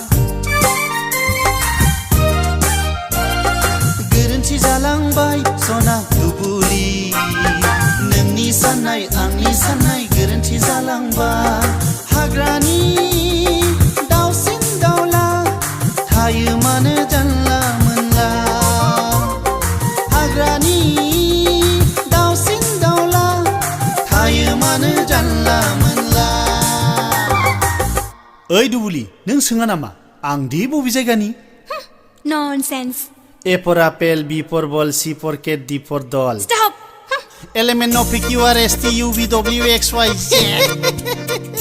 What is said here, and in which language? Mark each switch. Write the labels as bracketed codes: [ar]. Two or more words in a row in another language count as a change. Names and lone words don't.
[brx] गोरोन्थि जालांबाय सना दुबुलि नोंनि साननाय आंनि साननाय गोरोन्थि जालांबाय हाग्रानि दाउसिन दाउला थायो मानो जानला मोनला हाग्रानि जानला मोनला ओइ दुबुलि नों सोङा नामा आं दि बबे जायगानि ननसेन्स [en] A for apple, B for ball, C for cat, D for doll. Stop! L M N O P Q R S T U V W X Y Z